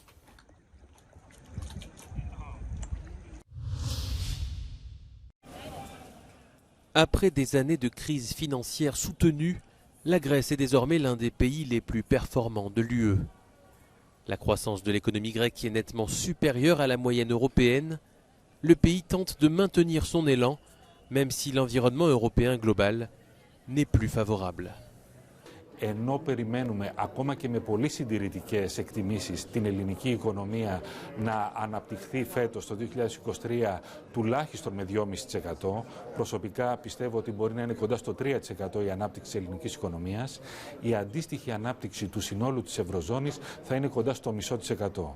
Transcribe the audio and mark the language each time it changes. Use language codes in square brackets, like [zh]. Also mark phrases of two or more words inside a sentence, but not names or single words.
[fr] Après des années de crise financière soutenue, la Grèce est désormais l'un des pays les plus performants de l'UE. La croissance de l'économie grecque est nettement supérieure à la moyenne européenne. Le pays tente de maintenir son élan, même si l'environnement européen global n'est plus favorable. [el] Ενώ περιμένουμε ακόμα και με πολύ συντηρητικές εκτιμήσεις την ελληνική οικονομία να αναπτυχθεί φέτος το 2023 τουλάχιστον με 2,5%, προσωπικά πιστεύω ότι μπορεί να είναι κοντά στο 3% η ανάπτυξη της ελληνικής οικονομίας, η αντίστοιχη ανάπτυξη του συνόλου της Ευρωζώνης θα είναι κοντά στο 0,5%.